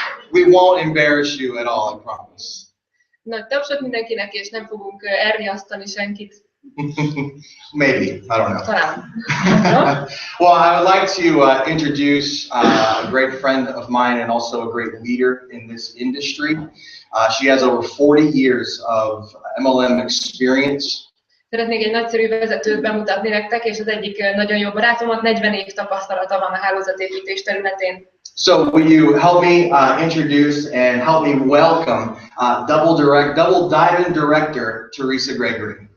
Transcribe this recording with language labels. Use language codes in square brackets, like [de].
[en] Thank you so much for being here. We won't embarrass you at all, I promise. [hu] Nagy tapsot mindenkinek, és nem fogunk elriasztani senkit. [en] Maybe, I don't know. [hu] Talán. [en] Well, I would like to introduce a great friend of mine and also a great leader in this industry. She has over 40 years of MLM experience. [hu] Szeretnék egy nagyszerű vezetőt bemutatni nektek, és az egyik nagyon jó barátomat, 40 év tapasztalata van a hálózatépítés területén. [en] So will you help me introduce and help me welcome double diamond director Theresa Gregory.